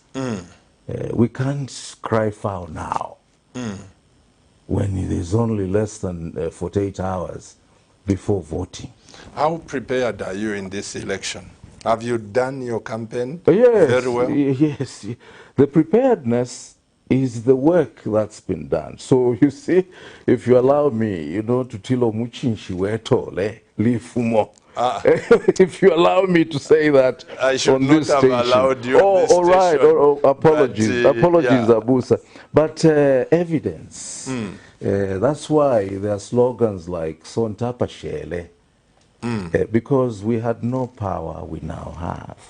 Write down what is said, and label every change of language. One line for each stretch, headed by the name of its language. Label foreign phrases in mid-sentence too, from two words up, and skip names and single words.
English: We can't cry foul now when there's only less than 48 hours before voting. How prepared are you in this election? Have you done your campaign Yes, very well? yes. The preparedness is the work that's been done. So you see, if you allow me,
Bemba: to tilo muchinshi wetole lifumo.
English: If you allow me to say that I should on not this have station. allowed you on Oh, this all right. station. Apologies. But, Apologies, yeah. Abusa. But evidence. That's why there are slogans like Sontapa Shele. Because we had no power, we now have.